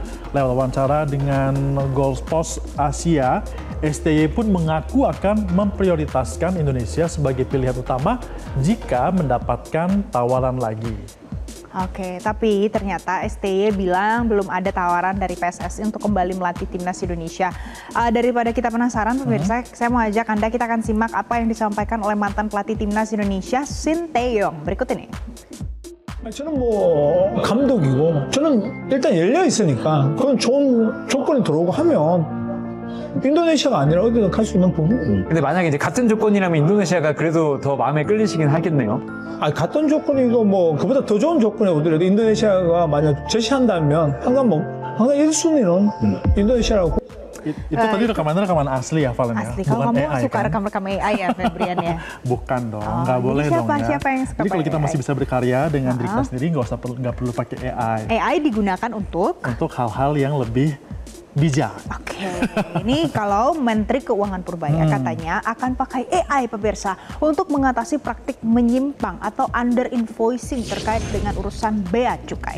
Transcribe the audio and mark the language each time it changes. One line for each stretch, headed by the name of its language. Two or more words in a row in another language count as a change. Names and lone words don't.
Indonesian: Lewat wawancara dengan Goalpost Asia, STY pun mengaku akan memprioritaskan Indonesia sebagai pilihan utama jika mendapatkan tawaran lagi. Oke, tapi ternyata STY bilang belum ada tawaran dari PSSI untuk kembali melatih timnas Indonesia. Daripada kita penasaran, pemirsa, saya mau ajak Anda, kita akan simak apa yang disampaikan oleh mantan pelatih timnas Indonesia, Shin Tae-yong. Berikut ini.
Korean: 저는 뭐 감독이고 저는 일단 열려 있으니까 그건 좋은 조건이 들어오고 하면 인도네시아가 아니라 어디든 갈 수 있는 부분. 근데 만약에 이제 같은 조건이라면 인도네시아가 그래도 더 마음에 끌리시긴 하겠네요. 아, 같은 조건이고 뭐 그보다 더 좋은 조건이 오더라도 인도네시아가 만약 제시한다면 항상 1순위는 인도네시아라고.
Indonesian: Itu tadi rekaman asli ya, Valen ya? Asli, kalau Bukan kamu AI suka kan? rekam-rekam AI ya, Febrian ya? Bukan dong, Oh, nggak boleh siapa, dong ya. siapa yang suka Jadi kalau kita pakai masih AI? bisa berkarya dengan diri kita sendiri, nggak perlu pakai AI. AI digunakan untuk? Untuk hal-hal yang lebih bijak. Oke, ini kalau Menteri Keuangan Purbaya katanya akan pakai AI pemirsa untuk mengatasi praktik menyimpang atau
English: under invoicing
Indonesian: terkait dengan urusan bea cukai.